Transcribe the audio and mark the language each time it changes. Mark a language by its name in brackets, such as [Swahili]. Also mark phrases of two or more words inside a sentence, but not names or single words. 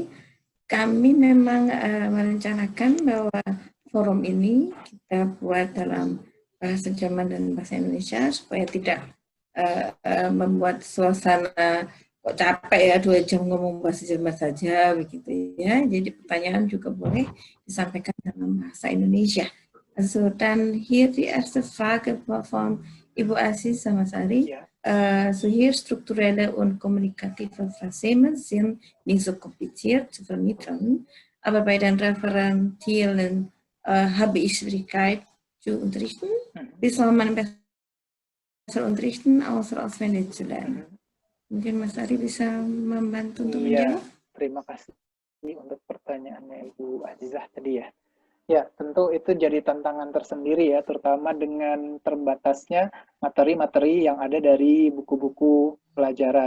[Indonesian] Kami memang merencanakan bahwa forum ini kita buat dalam bahasa Jerman dan bahasa Indonesia supaya tidak membuat suasana kok capek ya 2 jam ngomong bahasa Jerman saja begitu ya. Jadi pertanyaan juga boleh disampaikan dalam bahasa Indonesia. [German] Also dann hier die erste Frage von Ibu Aziz sama Mas Ari. Ya. So hier strukturelle und kommunikative Fraseme sind nicht so kompliziert zu vermitteln, aber bei den Referentielen habe ich Schwierigkeit zu unterrichten. Wie soll man unterrichten, außer auswendig zu lernen. [Indonesian] Mungkin Mas Ari bisa membantu untuk menjawab? Terima kasih untuk pertanyaannya Ibu Azizah tadi ya. Ya, tentu itu jadi tantangan tersendiri ya, terutama dengan terbatasnya materi-materi yang ada dari buku-buku pelajaran.